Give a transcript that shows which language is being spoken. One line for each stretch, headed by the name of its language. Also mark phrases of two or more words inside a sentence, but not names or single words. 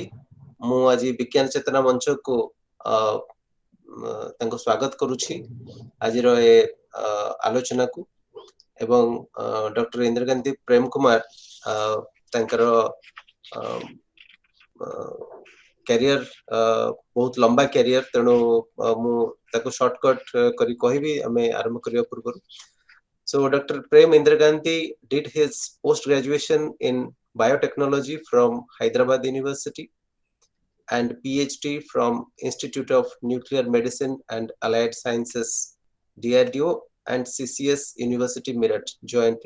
Odia: ମୁଁ ଆଜି ବିଜ୍ଞାନ ଚେତନା ମଞ୍ଚକୁ ତାଙ୍କୁ ସ୍ୱାଗତ କରୁଛି ଆଜିର ଏ ଆଲୋଚନାକୁ। ଏବଂ ଡକ୍ଟର ଇନ୍ଦ୍ରକାନ୍ତି ପ୍ରେମ କୁମାର ତାଙ୍କର କ୍ୟାରିୟର ବହୁତ ଲମ୍ବା କ୍ୟାରିୟର, ତେଣୁ ମୁଁ ତାକୁ ସର୍ଟକଟ୍ କରି କହିବି ଆମେ ଆରମ୍ଭ କରିବା ପୂର୍ବରୁ।
English: So Dr. Prem Indraganti did his post graduation in biotechnology from Hyderabad University and PhD from Institute of Nuclear Medicine and Allied Sciences, DRDO, and CCS University Meerut jointly.